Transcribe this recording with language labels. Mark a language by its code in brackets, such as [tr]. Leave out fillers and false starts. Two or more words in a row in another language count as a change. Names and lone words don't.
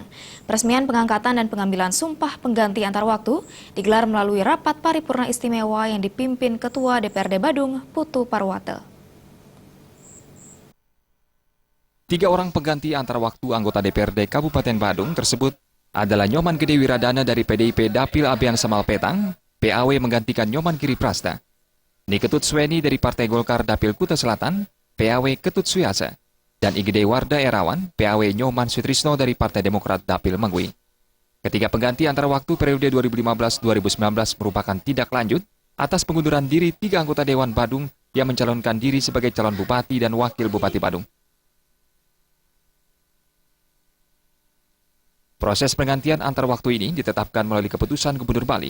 [id] Peresmian pengangkatan dan pengambilan sumpah pengganti antar waktu digelar melalui rapat paripurna istimewa yang dipimpin Ketua DPRD Badung, Putu Parwata. Tiga orang pengganti antar waktu anggota DPRD Kabupaten Badung tersebut adalah Nyoman Gede Wiradana dari PDIP Dapil Abian Semal Petang, PAW menggantikan Nyoman Giri Prasta. Niketut Sweni dari Partai Golkar Dapil Kuta Selatan, PAW Ketut Suyasa. Dan Igede Warda Erawan, PAW Nyoman Sutrisno dari Partai Demokrat Dapil Mangui. Ketiga pengganti antar waktu periode 2015-2019 merupakan tindak lanjut atas pengunduran diri tiga anggota Dewan Badung yang mencalonkan diri sebagai calon bupati dan wakil bupati Badung. Proses penggantian antar waktu ini ditetapkan melalui keputusan Gubernur Bali.